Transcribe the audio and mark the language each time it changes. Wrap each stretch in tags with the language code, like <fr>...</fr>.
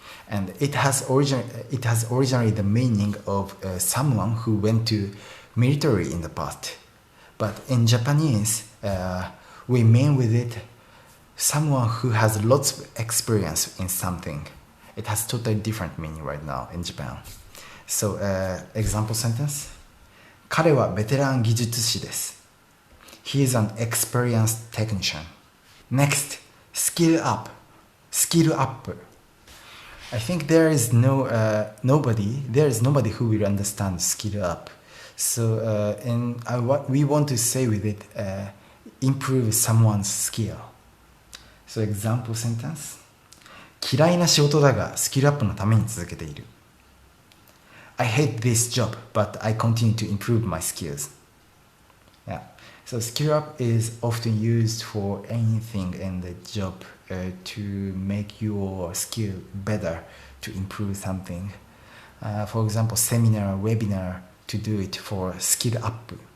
<en>And it has originally the meaning of someone who went to military in the past. But in Japanese, we mean with it someone who has lots of experience in something. It has totally different meaning right now in Japan. So, example sentence.</en> <ja>彼はベテラン技術士です。</ja> <en>He is an experienced technician. Next, skill up. Skill up. I think there is nobody who will understand skill up. So, we want to say with it, improve someone's skill. So, example sentence.</en> <ja>嫌いな仕事だがスキルアップのために続けている。</ja> <en>I hate this job, but I continue to improve my skills. Yeah. So skill up is often used for anything in the job to make your skill better, to improve something. For example, seminar, webinar, to do it for skill up.</en>